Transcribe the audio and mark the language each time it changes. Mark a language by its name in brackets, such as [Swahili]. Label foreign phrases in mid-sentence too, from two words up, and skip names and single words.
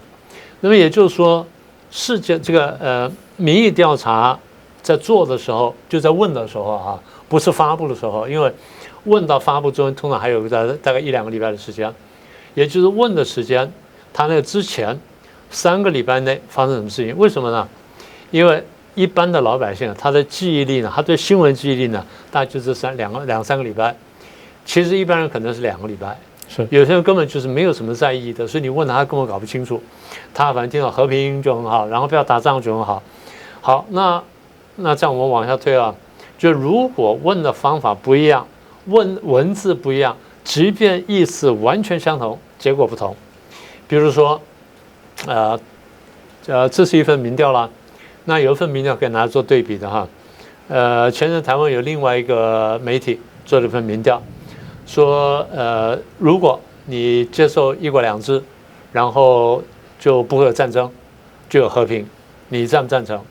[Chinese] 那麼也就是說，事件這個民意調查在做的時候，就在問的時候不是發布的時候，因為問到發布中通常還有大概1-2個禮拜的時間，也就是問的時間，他那個之前3個禮拜內發生什麼事情？為什麼呢？因為一般的老百姓，他的記憶力呢，他對新聞記憶力呢，大概就是2-3個禮拜。其實一般人可能是2個禮拜，是有些人根本就是沒有什麼在意的，所以你問他根本搞不清楚。他反正聽到和平就很好，然後不要打仗就很好。好，那這樣我們往下推就如果問的方法不一樣，問文字不一樣，即便意思完全相同，結果不同。比如說，這是一份民調啦。那有一份民調可以拿來做對比的前陣台灣有另外一個媒體做了一份民調，說如果你接受1國2制，然後就不會有戰爭，就有和平，你贊不贊成？